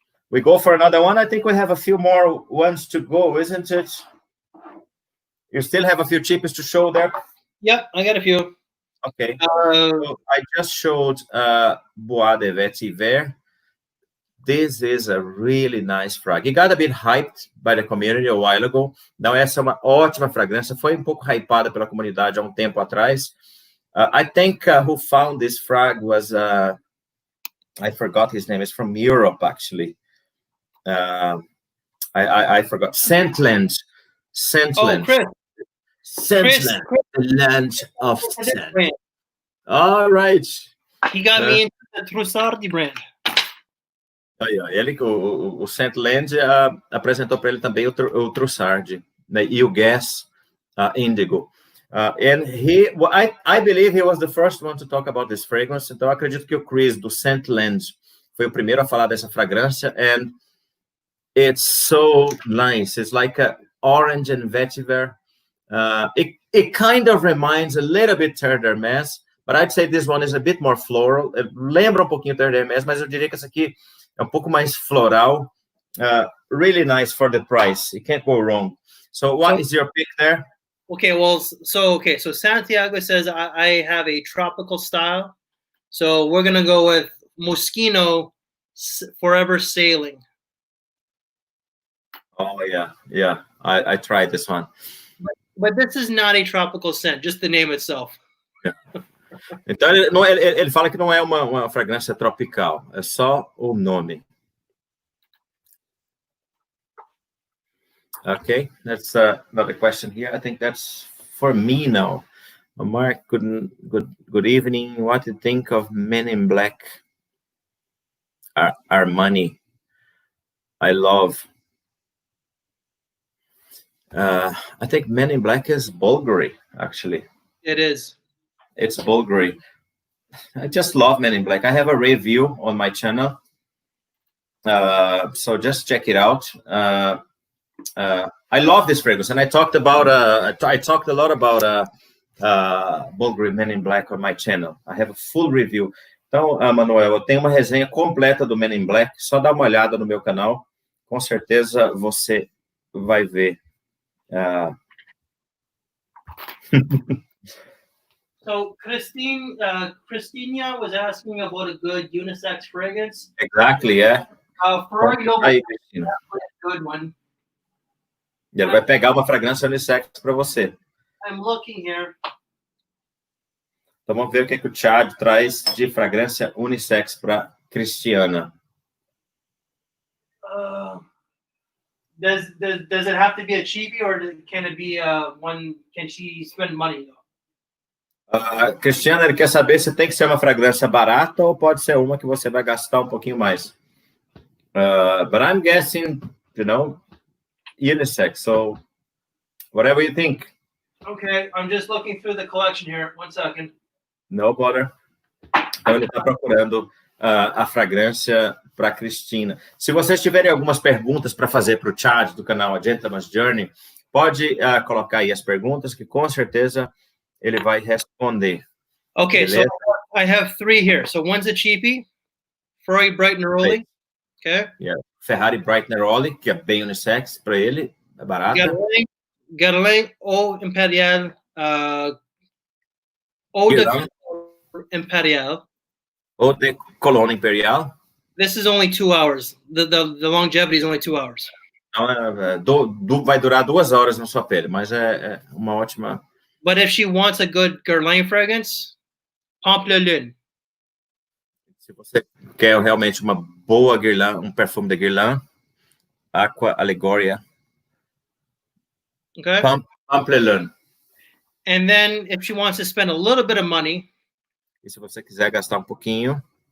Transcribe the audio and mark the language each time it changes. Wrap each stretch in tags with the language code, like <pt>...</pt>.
<en>We go for another one. I think we have a few more ones to go, isn't it? You still have a few cheapest to show there? Yep, I got a few. Okay. So I just showed Bois de Vetiver. This is a really nice frag. It got a bit hyped by the community a while ago.</en> <pt>Então, essa é uma ótima fragrância. Foi um pouco hypada pela comunidade há um tempo atrás.</pt> <en>I think who found this frag was, I forgot his name. It's from Europe, actually. I forgot. Scentland. Oh, Chris. Scentland, the land of scent. All right. He got me into the Trussardi brand.</en> <pt>Ele, o Scentland apresentou para ele também o Trussardi, né, e o Guess Indigo.</pt> <en>And I believe he was the first one to talk about this fragrance.</en> <pt>Então, eu acredito que o Chris, do Scentland, foi o primeiro a falar dessa fragrância.</pt> <en>And it's so nice. It's like a orange and vetiver. It kind of reminds a little bit Terre d'Hermès, but I'd say this one is a bit more floral.</en> <pt>Lembra um pouquinho Terre d'Hermès, mas eu diria que essa aqui é um pouco mais floral.</pt> <en>Really nice for the price. You can't go wrong. So what is your pick there? Okay, well, so Santiago says I have a tropical style. So we're going to go with Moschino Forever Sailing. Oh, yeah. I tried this one. But this is not a tropical scent, just the name itself. Yeah.</en> <pt>Então, ele fala que não é uma fragrância tropical, é só o nome.</pt> <en>Okay, that's another question here. I think that's for me now. Mark, good evening. What do you think of Men in Black? Armani. I love. I think Men in Black is Bulgari, actually. It is. It's Bulgari. I just love Men in Black. I have a review on my channel. So just check it out. I love this fragrance. And I talked about, I talked a lot about Bulgari Men in Black on my channel. I have a full review.</en> <pt>Então, Manuel, eu tenho uma resenha completa do Men in Black. Só dá uma olhada no meu canal. Com certeza você vai ver.</pt> <en>So Christina was asking about a good unisex fragrance. Exactly, yeah. Ferrari Noble is a good one.</en> <pt>Ele vai pegar uma fragrância unissex para você.</pt> <en>I'm looking here.</en> <pt>Então vamos ver o que o Chad traz de fragrância unissex para Cristiana.</pt> <en>Does it have to be a cheapie, or can it be one? Can she spend money though?</en> <pt>Cristiana, ele quer saber se tem que ser uma fragrância barata ou pode ser uma que você vai gastar um pouquinho mais.</pt> <en>But I'm guessing, unisex. So whatever you think. Okay, I'm just looking through the collection here. 1 second. No bother.</en> <pt>Então ele está procurando a fragrância para Cristina. Se vocês tiverem algumas perguntas para fazer para o Chad do canal A Gentleman's Journey, pode colocar aí as perguntas que com certeza ele vai responder.</pt> <en>Okay,</en> <pt>beleza?</pt> <en>So I have 3 here. So one's a cheapie, Ferrari Bright Neroli. Okay. Yeah.</en> <pt>Ferrari Bright Neroli, que é bem unissex para ele, é barata.</pt> <en>Guerlain Eau Imperial, Eau de Imperial. Eau de Cologne Imperial. This is only 2 hours. The longevity is only 2 hours.</en> <pt>Então, vai durar 2 horas na sua pele, mas é uma ótima.</pt> <en>But if she wants a good Guerlain fragrance, Pampelune.</en> <pt>Se você quer realmente uma boa Guerlain, um perfume de Guerlain, Aqua Allegoria.</pt> <en>Okay. Pampelune. And then if she wants to spend a little bit of money,</en> <pt>e se você quiser gastar um pouquinho,</pt>